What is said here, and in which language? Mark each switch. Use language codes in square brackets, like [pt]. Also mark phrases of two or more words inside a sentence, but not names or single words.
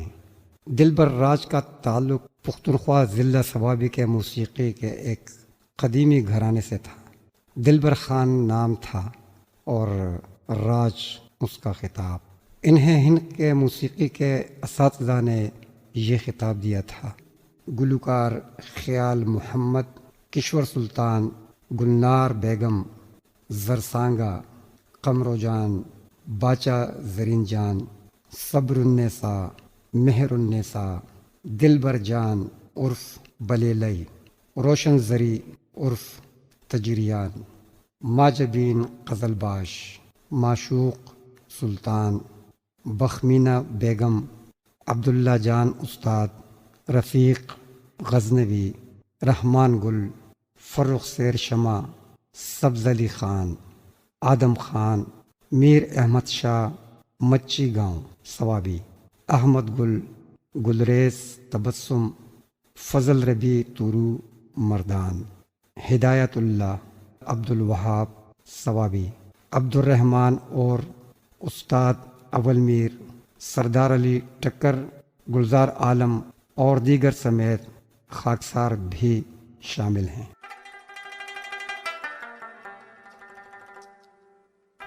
[ur] دلبر راج کا تعلق پختونخوا ضلع ثوابی کے موسیقی کے ایک قدیمی گھرانے سے تھا۔ دلبر خان نام تھا اور راج اس کا خطاب۔ انہیں ہند کے موسیقی کے اساتذہ نے یہ خطاب دیا تھا۔ گلوکار خیال محمد، کشور سلطان، گلنار بیگم، زرسانگا، قمر جان، باچا زرین جان، صبر النساء، مہر النساء، دلبر جان عرف بلیلئی، روشن زری عرف تجریان، ماجبین غزل باش، معشوق سلطان، بخمینہ بیگم، عبداللہ جان استاد، رفیق غزنوی، رحمان گل، فرخ سیر شمع، سبز علی خان، آدم خان، میر احمد شاہ مچی گاؤں ثوابی، احمد گل، گلریز تبسم، فضل ربی تورو مردان، ہدایت اللہ، عبد الوہاب ثوابی، عبد الرحمن اور استاد اول میر، سردار علی ٹکر، گلزار عالم اور دیگر سمیت خاکسار بھی شامل ہیں۔